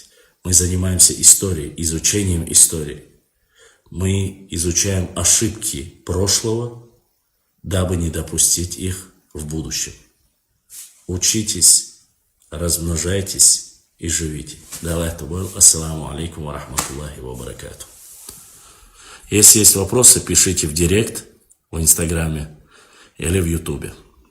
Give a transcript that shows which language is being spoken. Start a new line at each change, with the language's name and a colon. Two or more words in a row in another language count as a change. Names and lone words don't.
Russian: Мы занимаемся историей, изучением истории. Мы изучаем ошибки прошлого, дабы не допустить их в будущем. Учитесь, размножайтесь и живите. Давай это был.
Arabic: السلام عليكم ورحمة الله وبركاته.
Russian: Если есть вопросы, пишите в директ в Инстаграме или в Ютубе.